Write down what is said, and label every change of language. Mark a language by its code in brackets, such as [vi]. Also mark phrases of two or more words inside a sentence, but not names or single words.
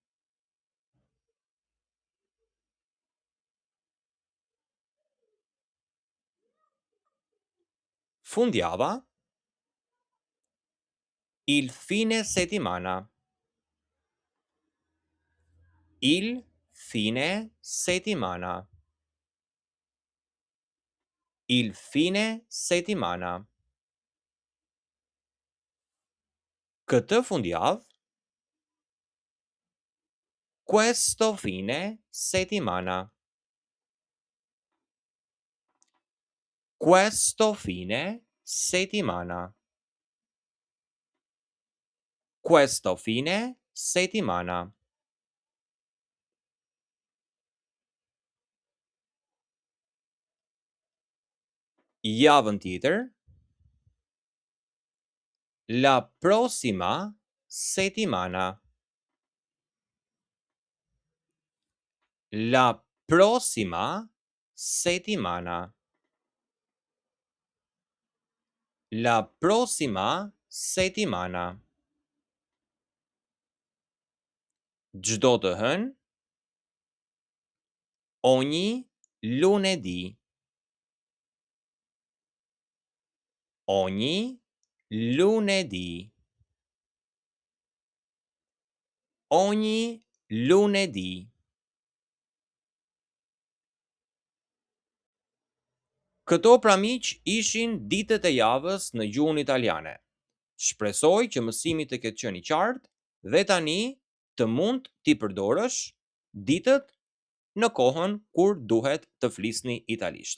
[sq] Fundjava. [it] Il fine settimana. Il fine settimana. Il fine settimana. [sq] Këtë fundjavë. [it] Questo fine settimana. Questo fine settimana. Questo fine settimana. [sq] Javën tjetër. [it] La prossima settimana. La prossima settimana. La prossima settimana. [sq] Çdo të hënë. [it] Ogni lunedì. Ogni lunedì. Ogni lunedì. [sq] Këto pra miq ishin ditët e javës në gjuhën italiane. Shpresoj që mësimi të ketë qenë i qartë dhe tani të mund t'i përdorësh ditët në kohën kur duhet të flisni italisht.